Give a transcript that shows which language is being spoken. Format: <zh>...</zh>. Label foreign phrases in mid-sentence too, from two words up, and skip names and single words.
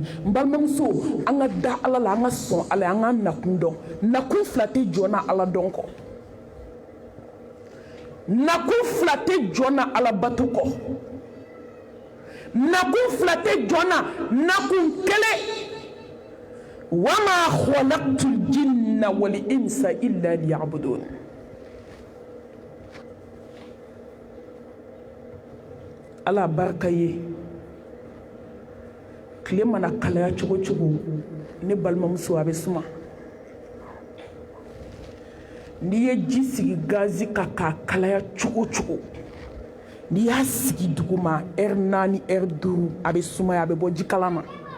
<bm>N balimamuso, an ka da Ala la, an ka sɔn Ala ye, an ka nakun dɔn. Nakun fila tɛ jɔ na Ala dɔn kɔ. Nakun fila tɛ jɔ na Ala bato kɔ. Nakun fila tɛ jɔ na nakun kelen.</bm> <ar>وما خلقت الجن والإنس إلا ليعبدون.</ar> <bm>Ala barika ye. Tile mana kalaya cogo cogo, ne balimamuso a bɛ suma. N'i ye ji sigi gazi kan k'a kalaya cogo cogo, n'i y'a sigi duguma heure 4 heure 5 a bɛ sumaya, a bɛ bɔ jikalan na.</bm>